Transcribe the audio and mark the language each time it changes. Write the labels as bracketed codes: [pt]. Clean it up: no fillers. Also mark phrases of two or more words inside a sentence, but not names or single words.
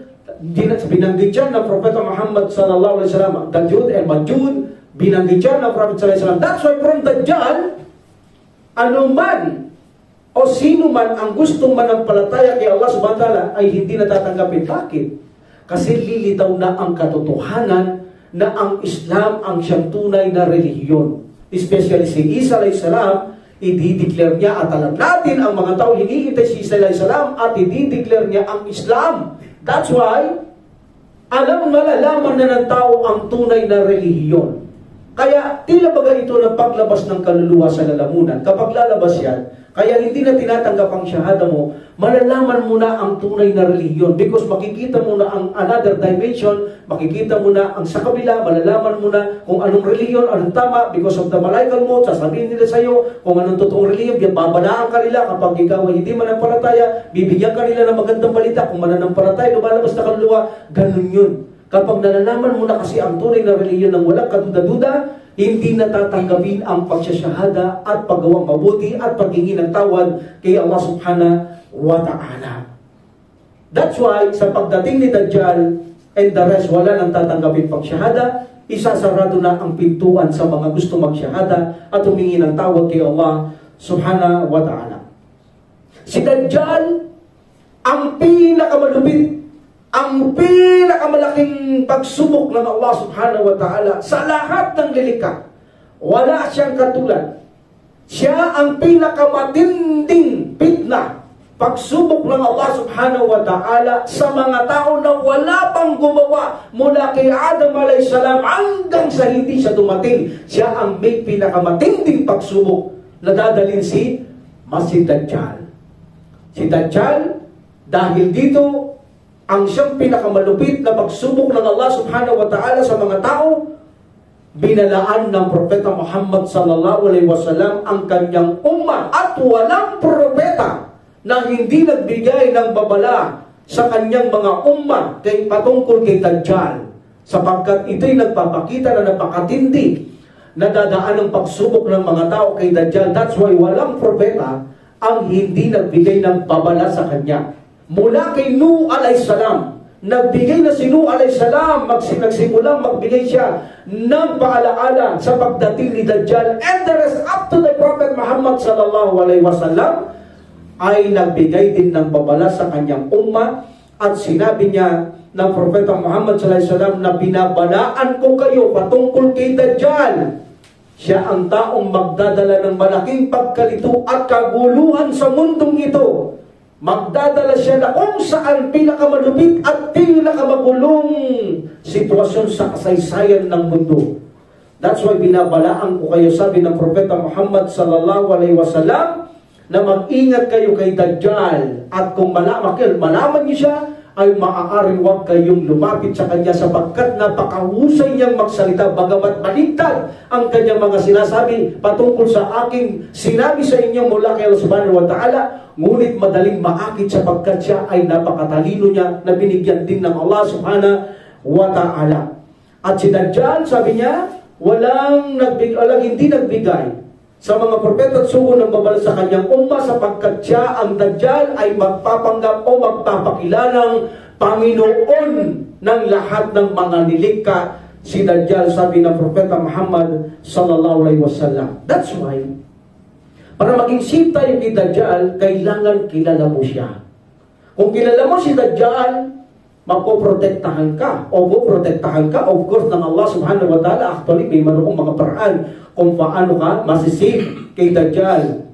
[tl] Binanggit siya ng Propeta Muhammad [ar] صلى الله عليه وسلم, [tl] Dajjal and Majud, binanggit siya ng Prophet [ar] صلى الله عليه وسلم. [en] That's why from Dajjal, [tl] anuman o sino man ang gustong manampalataya kay Allah [ar] سبحانه وتعالى [tl] ay hindi natatanggapin. Bakit? Kasi lilitaw na ang katotohanan na ang Islam ang siyang tunay na relihiyon. Especially si Isa [ar] عليه السلام, [tl] i-declare niya at alam natin ang mga tao hinihintay si Isa [ar] عليه السلام [tl] at i-declare niya ang Islam. That's why malalaman na ng tao ang tunay na relihiyon. Kaya tila baga ito ng paglabas ng kaluluwa sa lalamunan. Kapag lalabas yan, kaya hindi na tinatanggap ang syahada mo, malalaman mo na ang tunay na relihiyon because makikita mo na ang [en] another dimension, [tl] makikita mo na ang sa kabila, malalaman mo na kung anong relihiyon, anong tama [en] because of the [tl] malaikal mo, sasabihin nila sa iyo kung anong totoong relihiyon, babadaan ka nila kapag ikaw ay hindi mananampalataya, bibigyan ka nila ng magandang balita kung mananampalataya, lumalabas na kaluluwa, ganun yun. Kapag nalalaman mo na kasi ang tunay na relihiyon ng walang kaduda-duda, hindi natatanggapin ang pagsasyahada at paggawang mabuti at paghingi ng tawad kay Allah [ar] سبحانه وتعالى. [tl] That's why, sa pagdating ni Dajjal [en] and the rest, [tl] wala nang tatanggapin pagsyahada, isasarado na ang pintuan sa mga gusto magsyahada at humingi ng tawad kay Allah [ar] سبحانه وتعالى. [tl] Si Dajjal, ang pinakamalupit, ang pinakamalaking pagsubok ng Allah [ar] سبحانه وتعالى [tl] sa lahat ng lilikha. Wala siyang katulad. Siya ang pinakamatinding fitna, pagsubok ng Allah [ar] سبحانه وتعالى [tl] sa mga tao na wala pang gumawa mula kay Adam [ar] عليه السلام [tl] hanggang sa hindi siya dumating. Siya ang may pinakamatinding pagsubok na dadalhin si Dajjal. Si Dajjal, dahil dito, ang siyang pinakamalupit na pagsubok ng Allah [ar] سبحانه وتعالى [tl] sa mga tao, binalaan ng Propeta Muhammad [ar] صلى الله عليه وسلم [tl] ang kanyang ummah at walang propeta na hindi nagbigay ng babala sa kanyang mga ummah patungkol kay Dajjal, sapagkat ito'y nagpapakita na napakatindi nadadaan ng pagsubok ng mga tao kay Dajjal. That's why walang propeta ang hindi nagbigay ng babala sa kanya. Mula kay Nuh [ar] عليه السلام, [tl] nagbigay na si Nuh [ar] عليه السلام, [tl] nagsimulang magbigay siya ng paalaala sa pagdating ni Dajjal. [en] And the rest up to the Prophet [tl] Muhammad [ar] صلى الله عليه وسلم [tl] ay nagbigay din ng babala sa kanyang umma. At sinabi niya ng Propeta Muhammad [ar] صلى الله عليه وسلم [tl] na binabalaan ko kayo patungkol kay Dajjal. Siya ang taong magdadala ng malaking pagkalito at kaguluhan sa mundong ito. Magdadala siya na kung saan pinakamalupit at pinakamagulong sitwasyon sa kasaysayan ng mundo. That's why binabalaan ko kayo, sabi ng Propeta Muhammad [ar] صلى الله عليه وسلم, [tl] na mag-ingat kayo kay Dajjal. At kung malaman niyo siya, ay maaaring huwag kayong lumapit sa kanya sapagkat napakahusay niyang magsalita, bagamat baligtad ang kanyang mga sinasabi patungkol sa aking sinabi sa inyo mula kay Allah [ar] سبحانه وتعالى, [tl] ngunit madaling maakit sapagkat siya ay napakatalino niya na binigyan din ng Allah [ar] سبحانه وتعالى. [tl] At si Dajjal, sabi niya, walang hindi nagbigay sa mga propeta at sugo ng babala sa kanyang umma sapagkat siya, ang Dajjal, ay magpapanggap o magpapakilalang Panginoon ng lahat ng mga nilikha. Si Dajjal, sabi ng Propeta Muhammad [ar] صلى الله عليه وسلم. [tl] That's why, para maging safe tayo kay Dajjal, kailangan kilala mo siya. Kung kilala mo si Dajjal, mapoprotektahan ka o poprotektahan ka, [en] of course, [tl] ng Allah [ar] سبحانه وتعالى. [tl] Actually, may marunong mga paraan kung paano ka masisave kay Dajjal.